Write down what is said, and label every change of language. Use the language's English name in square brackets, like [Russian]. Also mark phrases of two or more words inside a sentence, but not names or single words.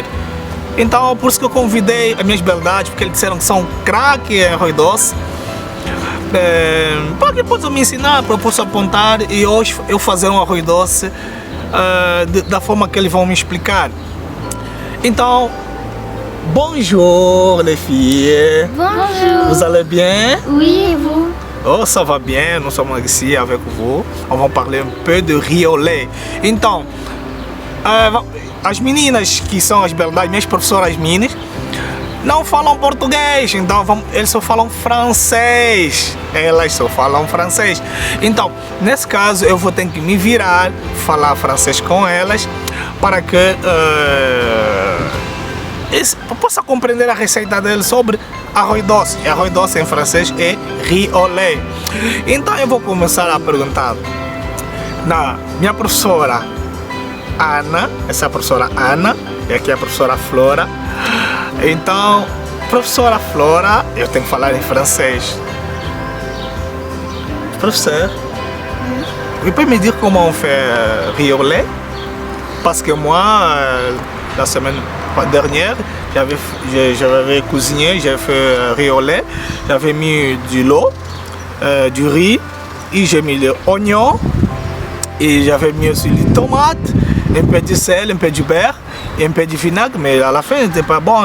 [Portuguese] Então por isso que eu convidei as minhas beldades, porque eles disseram que são craque em arroz doce, para que eles possam me ensinar, para eu possa apontar e hoje eu fazer um arroz doce da forma que eles vão me explicar. Então, [French] bonjour les filles. Bonjour. Vous allez bien? Oui, et vous? Oh, ça va bien, nous sommes ici avec vous. On va parler un peu de riz au lait. [Portuguese] Então, as meninas que são as beldades, minhas professoras minas, não falam português, então eles só falam francês. Elas só falam francês. Então, nesse caso, eu vou ter que me virar, falar francês com elas, para que eu possa compreender a receita deles sobre arroz doce. E arroz doce em francês é [French] riz au lait. [Portuguese] Então, eu vou começar a perguntar na minha professora Ana, essa é a professora Ana, e aqui é a professora Flora. Então, professora Flora, eu tenho que falar em francês. [French] Professeur, vous pouvez me dire comment on fait riz au lait? Parce que moi, la semaine dernière, j'avais cuisiné, j'ai fait riz au lait, j'avais mis du lait, du riz, et j'ai mis les oignons, et j'avais mis aussi les tomates, un peu de sel, un peu de beurre et un peu de vinaigre, mais à la fin, elle n'était pas bonne.